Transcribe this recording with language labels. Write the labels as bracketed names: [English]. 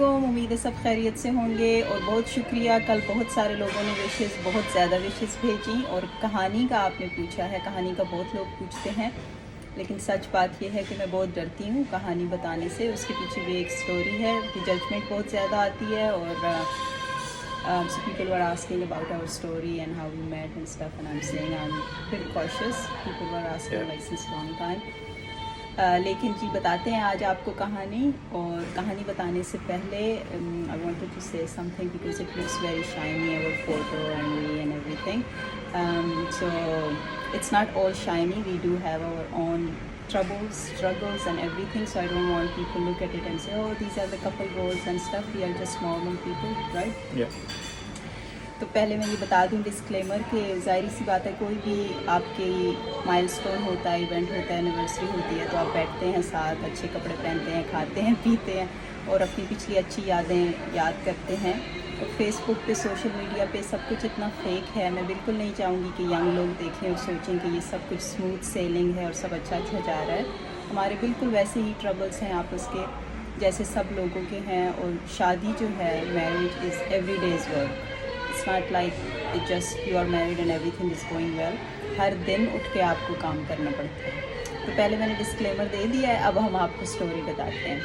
[Urdu] امید ہے سب خیریت سے ہوں گے اور بہت شکریہ. کل بہت سارے لوگوں نے وشز بہت زیادہ وشز بھیجی اور کہانی کا آپ نے پوچھا ہے. کہانی کا بہت لوگ پوچھتے ہیں لیکن سچ بات یہ ہے کہ میں بہت ڈرتی ہوں کہانی بتانے سے. اس کے پیچھے بھی ایک سٹوری ہے کہ ججمنٹ بہت زیادہ آتی ہے اور [English] so people were asking about our story and how we met and stuff and I'm saying I'm a bit cautious. People were asking like since long time. [Urdu] لیکن جی بتاتے ہیں آج آپ کو کہانی. اور کہانی بتانے سے پہلے [English] I wanted to say something because it looks very shiny, our photo and me and everything. So it's not all shiny. We do have our own troubles, struggles and everything. So I don't want people to look at it and say, oh, these are the couple goals and stuff. We are just normal people, right? Yeah. [Urdu] تو پہلے میں یہ بتا دوں disclaimer کہ ظاہری سی بات ہے کوئی بھی آپ کی مائل سٹون ہوتا ہے, ایونٹ ہوتا ہے, اینیورسری ہوتی ہے تو آپ بیٹھتے ہیں ساتھ, اچھے کپڑے پہنتے ہیں, کھاتے ہیں, پیتے ہیں اور اپنی پچھلی اچھی یادیں یاد کرتے ہیں. اور فیس بک پہ, سوشل میڈیا پہ سب کچھ اتنا فیک ہے. میں بالکل نہیں چاہوں گی کہ ینگ لوگ دیکھیں اور سوچیں کہ یہ سب کچھ اسموتھ سیلنگ ہے اور سب اچھا اچھا جا رہا ہے. ہمارے بالکل ویسے ہی ٹربلس ہیں آپس کے جیسے سب لوگوں کے ہیں. اور شادی جو ہے, [English] Marriage is every day's work. It's not like it just you are married and everything is going well. [Urdu] ہر دن اٹھ کے آپ کو کام کرنا پڑتا ہے. تو پہلے میں نے ڈسکلیمر دے دیا ہے, اب ہم آپ کو سٹوری بتاتے ہیں.